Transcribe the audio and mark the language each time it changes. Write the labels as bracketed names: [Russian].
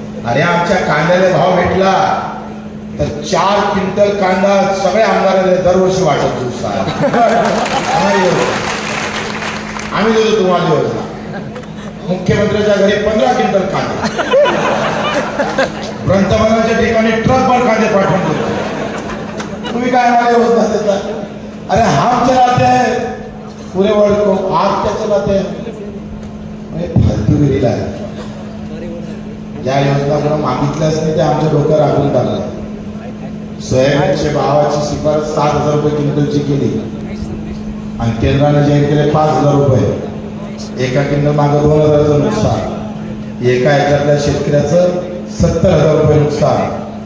[Marathi] अरे आमच्या कांद्याला भाव भेटला तर 4 क्विंटल कांदा सगळ्या आमदाराला दरवर्षी वाटत दिवसा. आम्ही देतो तुम्हाला योजना. मुख्यमंत्र्यांच्या घरी 15 क्विंटल कांदे, पंतप्रधानांच्या ठिकाणी ट्रकभर कांदे पाठवून देतो. तुम्ही काय आम्हाला योजना देता? [Hindi] अरे हम चलाते हैं पूरे वर्ल्ड को, आप क्या चलाते हैं? [Marathi] फालतूगिरीला आहे. ज्या योजना कोणा मागितल्याच नाही त्या आमच्या डोक्यावर आखून टाकल्या. सोयाबीनच्या भावाची शिफारस 7,000 रुपये क्विंटलची केली आणि केंद्राने जाहीर केले 5,000 रुपये. एका क्विंटल मागं 2,000चं नुकसान, एका एकरातल्या शेतकऱ्याचं 70,000 रुपये नुकसान.